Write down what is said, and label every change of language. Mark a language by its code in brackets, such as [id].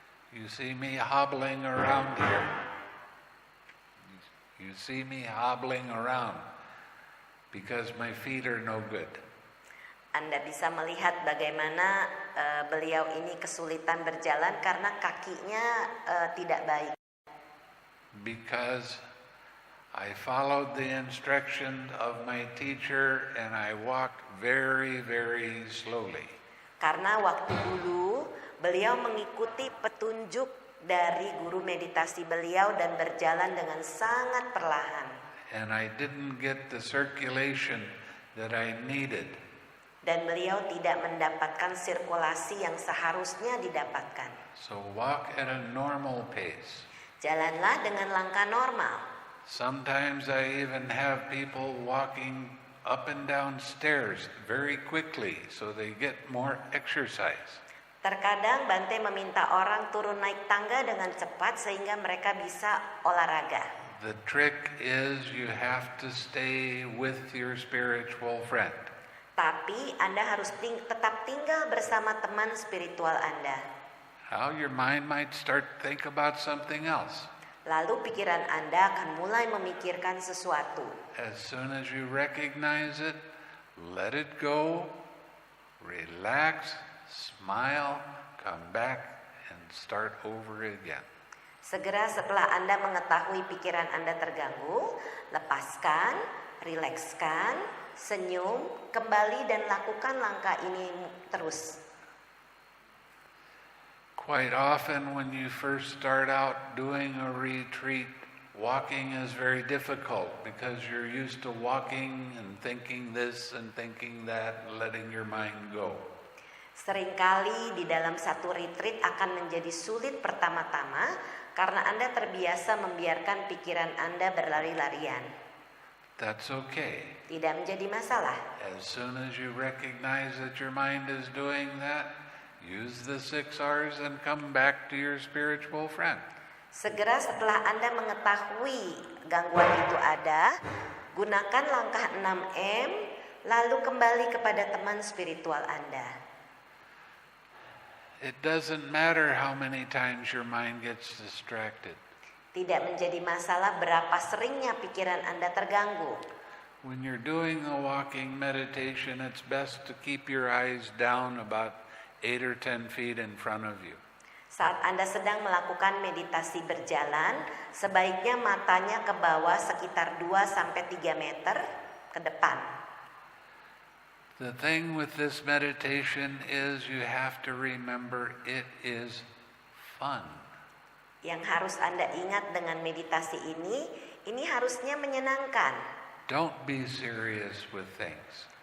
[en] You see me hobbling around here. You see me hobbling around because my feet are no good. [id] Anda bisa melihat bagaimana beliau ini kesulitan berjalan karena kakinya tidak baik. [en] Because I followed the instruction of my teacher and I walked very, very slowly. [id] Karena waktu dulu beliau mengikuti petunjuk dari guru meditasi beliau dan berjalan dengan sangat perlahan. [en] And I didn't get the circulation that I needed. [id] Dan beliau tidak mendapatkan sirkulasi yang seharusnya didapatkan. [en] So walk at a normal pace. [id] Jalanlah dengan langkah normal. [en] Sometimes I even have people walking up and down stairs very quickly so they get more exercise. [id] Terkadang Bante meminta orang turun naik tangga dengan cepat sehingga mereka bisa olahraga. [en] The trick is you have to stay with your spiritual friend. [id] Tapi Anda harus tetap tinggal bersama teman spiritual Anda. [en] How your mind might start to think about something else. [id] Lalu pikiran Anda akan mulai memikirkan sesuatu. [en] As soon as you recognize it, let it go, relax, smile, come back, and start over again. [id] Segera setelah Anda mengetahui pikiran Anda terganggu, lepaskan, rilekskan, senyum, kembali dan lakukan langkah ini terus. [en] Quite often when you first start out doing a retreat, walking is very difficult because you're used to walking and thinking this and thinking that and letting your mind go. [id] Seringkali di dalam satu retreat akan menjadi sulit pertama-tama karena Anda terbiasa membiarkan pikiran Anda berlari-larian. [en] That's okay. [id] Tidak menjadi masalah. [en] As soon as you recognize that your mind is doing that, use the 6 R's and come back to your spiritual friend. [id] Segera setelah Anda mengetahui gangguan itu ada, gunakan langkah 6M, lalu kembali kepada teman spiritual Anda. [en] It doesn't matter how many times your mind gets distracted. [id] Tidak menjadi masalah berapa seringnya pikiran Anda terganggu. [en] When you're doing a walking meditation, it's best to keep your eyes down about 8 or 10 feet in front of you. [id] Saat Anda sedang melakukan meditasi berjalan, sebaiknya matanya ke bawah sekitar 2-3 meter ke depan. [en] The thing with this meditation is you have to remember it is fun. [id] Yang harus Anda ingat dengan meditasi ini harusnya menyenangkan. [en] Don't be serious with things.